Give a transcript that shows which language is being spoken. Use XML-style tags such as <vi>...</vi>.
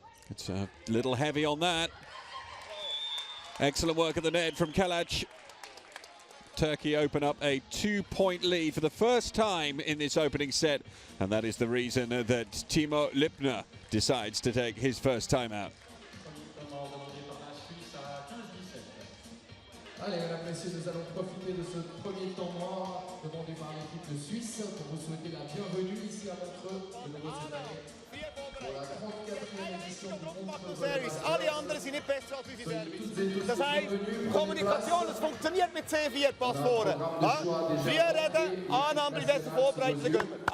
<en>It's a little heavy on that. Excellent work at the net from Kalac. Turkey open up a 2-point lead for the first time in this opening set, and that is the reason that Timo Lipner decides to take his first timeout.</en> <fr>Allez, mesdames, messieurs, nous allons profiter de ce premier temps mort demandé par l'équipe de Suisse pour vous souhaiter la bienvenue ici à Montreux, de nouveau cette année, pour la 34e édition du Montreux Volley.</fr> <de>Alle anderen sind nicht besser als unsere Service. Das heisst, Kommunikation, es funktioniert mit C4, Pass vorne. Ja? Früher reden, Annahme, besser vorbereiten, dann gehen wir.</de>